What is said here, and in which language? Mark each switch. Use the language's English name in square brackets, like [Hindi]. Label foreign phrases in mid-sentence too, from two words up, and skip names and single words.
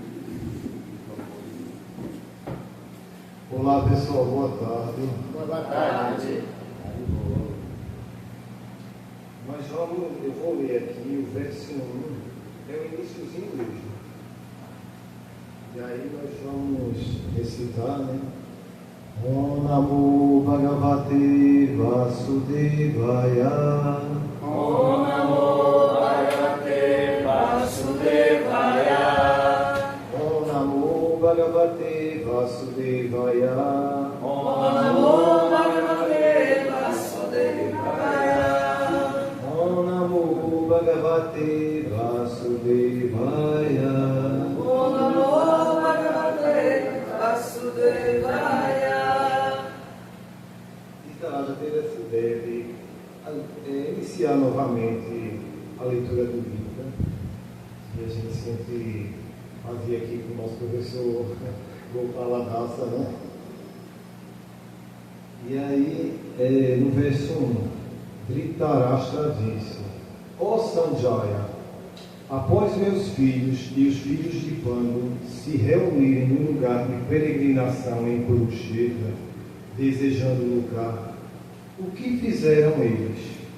[Portuguese] Olá pessoal, boa tarde. Boa tarde. Eu vou ler aqui o verso 1, é o iníciozinho mesmo. E aí nós vamos recitar, né? [Sanskrit] ॐ नमो भगवते वासुदेवाय. ॐ नमो भगवते वासुदेवाय. ॐ नमो भगवते वासुदेवाय. ॐ नमो भगवते वासुदेवाय. ॐ नमो भगवते वासुदेवाय. ॐ नमो भगवते वासुदेवाय. [Portuguese] Então, já teve essa ideia de iniciar novamente a leitura do Gita, que a gente sempre fazia aqui com o nosso professor Gopal Adasa, né? E aí, no verso 1, Dhritarashtra disse: Ó Sanjaya, após meus filhos e os filhos de Pandu se reunirem num lugar de peregrinação em Kurukshetra, desejando lugar, o que fizeram eles?